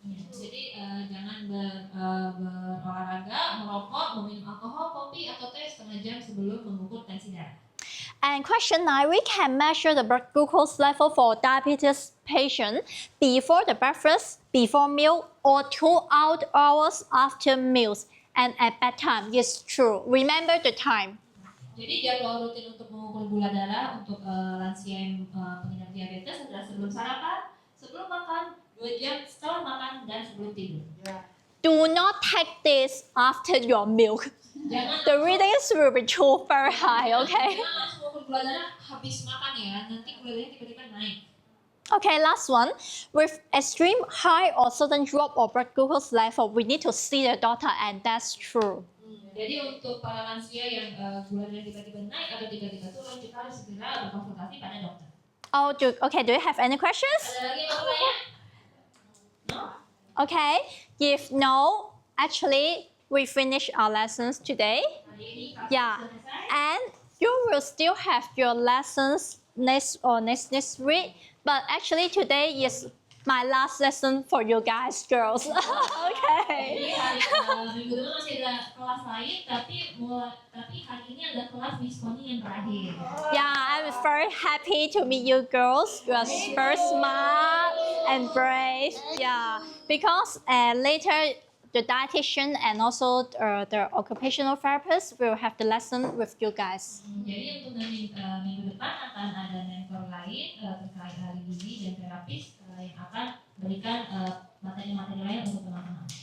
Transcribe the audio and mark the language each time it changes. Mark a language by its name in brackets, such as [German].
[Indonesian] Jadi jangan berolahraga, merokok, meminum alkohol, kopi atau teh setengah jam sebelum mengukur tensi darah. [English] And question 9, we can measure the blood glucose level for diabetes patient before the breakfast, before meal, or 2 hours after meals, and at bedtime. Is true. Remember the time. [Indonesian] Jadi jadwal rutin untuk mengukur gula darah untuk lansia yang pengidap diabetes adalah sebelum sarapan, sebelum makan, 2 jam setelah makan, dan sebelum tidur. [English] Do not take this after your milk. The readings will be too very high, okay? [Indonesian] Jangan langsung mengukur gula darah habis makan ya, nanti gula darahnya tiba-tiba naik. [English] Okay, last one. With extreme high or sudden drop of blood glucose level, we need to see the doctor, and that's true. [Indonesian] Jadi untuk para lansia yang gula darah tiba-tiba naik atau tiba-tiba turun, kita harus segera berkonsultasi pada dokter. [English] Oh, do you have any questions? [Indonesian] Ada lagi yang mau bertanya? [English] No? Okay, if no, actually we finish our lessons today. Yeah, and you will still have your lessons next week. But actually today is my last lesson for you guys, girls. Okay. [Indonesian] Minggu depan masih ada kelas lain, tapi hari ini ada kelas diskoni yang terakhir. [English] Yeah, I'm very happy to meet you girls. You are very smart and brave. Yeah, because later the dietitian and also the occupational therapist will have the lesson with you guys. [Indonesian] Jadi untuk minggu depan akan ada mentor lain terkait ahli gizi dan terapis yang akan berikan materi-materi lain untuk teman-teman.